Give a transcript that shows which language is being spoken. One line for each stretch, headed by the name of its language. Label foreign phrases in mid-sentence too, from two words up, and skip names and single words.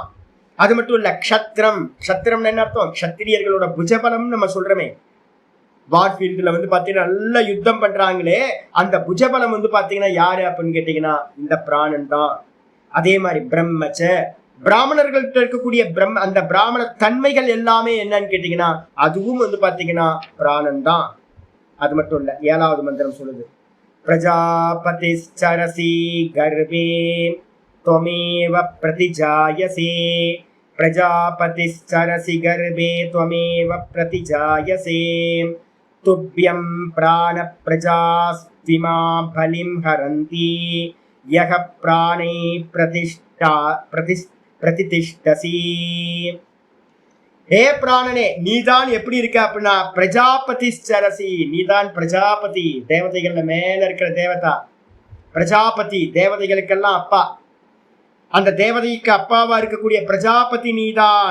Tamil: அது மட்டும் இல்ல, க்ஷத்ரம், க்ஷத்திரம்னு என்ன அர்த்தம், க்ஷத்திரியர்களோட புஜபலம் நம்ம சொல்றோமே, வார்ஃபீல்டுல வந்து பாத்தீங்கன்னா நல்ல யுத்தம் பண்றாங்களே, அந்த புஜபலம் வந்து பாத்தீங்கன்னா யாரு அப்படின்னு கேட்டீங்கன்னா இந்த பிராணன் தான். அதே மாதிரி பிரம்மச்ச, பிராமணர்கள்ட்ட இருக்கக்கூடிய அந்த பிராமண தன்மைகள் எல்லாமே என்னன்னு கேட்டீங்கன்னா அதுவும் வந்து பாத்தீங்கன்னா பிராணன் தான். அது மட்டும் இல்ல, 7வது மந்திரம் சொல்லுது,
Sanskrit: प्रजापतिश्चरसि गर्भे त्वमेव प्रतिजायसे, प्रजापतिश्चरसि गर्भे त्वमेव प्रतिजायसे, तुभ्यं प्राणप्रजास्त्विमा बलिं हरन्ति यः प्राणे प्रतिष्ठसि.
Tamil: ஹே பிராணனே, நீதான் எப்படி இருக்க அப்படின்னா பிரஜாபதிச்சரசி, நீதான் பிரஜாபதி, தேவதைகள்ல மேல இருக்கிற தேவதா பிரஜாபதி, தேவதைகளுக்கெல்லாம் அப்பா. அந்த தேவதைக்கு அப்பாவா இருக்கக்கூடிய பிரஜாபதி நீதான்.